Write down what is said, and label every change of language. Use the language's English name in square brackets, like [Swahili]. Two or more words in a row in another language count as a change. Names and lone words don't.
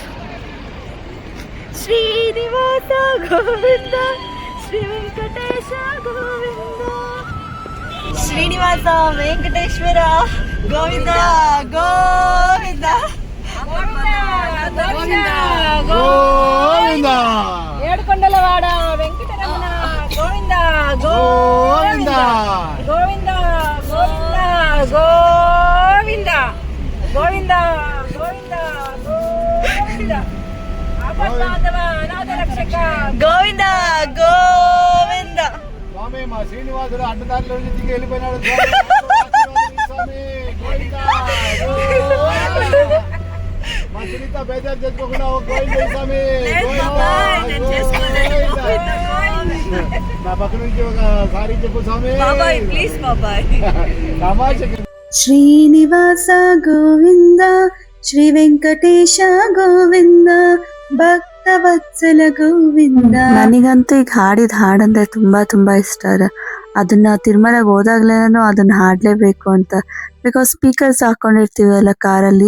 [Kannada] ಶ್ರೀನಿವಾಸ ಗೋವಿಂದ ಶ್ರೀ ವೆಂಕಟೇಶ ಗೋವಿಂದ ಶ್ರೀನಿವಾಸ ವೆಂಕಟೇಶ್ವರ ಗೋವಿಂದ ಗೋವಿಂದ ಗೋವಿಂದ [Telugu] ఏడుకొండలవాడ వెంకటరమణ గోవింద గోవింద గోవింద గోవింద గోవింద గోవింద గోవింద గోవింద ఆపద్బాంధవ అనాథ రక్షక [Kannada] ಗೋವಿಂದ ಗೋವಿಂದ. [Telugu] స్వామి మా శ్రీనివాసుడు అడ్డదారిలో నుంచి దిగి వెళ్ళిపోయినాడు స్వామి. గోవింద మా సునీత బేజారు చేసుకోకుండా గోవింద స్వామి. నా పక్క నుంచి ఒక సారీ చెప్పు స్వామి. బాబాయ్ ప్లీజ్ బాబాయ్. [Kannada] ಶ್ರೀನಿವಾಸ ಗೋವಿಂದ ಶ್ರೀ ವೆಂಕಟೇಶ ಗೋವಿಂದ ಭಕ್ತವತ್ಸಲ ಗೋವಿಂದ. ನನಗಂತೂ ಈಗ ಹಾಡಿದ ಹಾಡಂದ್ರೆ ತುಂಬಾ ಇಷ್ಟ. ಅದನ್ನ ತಿರುಮಲಗೆ ಹೋದಾಗ್ಲೇನೂ ಅದನ್ನ ಹಾಡಲೇಬೇಕು ಅಂತ, [English] because speakers [Kannada] ಹಾಕೊಂಡಿರ್ತೀವಿ ಎಲ್ಲ ಕಾರಲ್ಲಿ.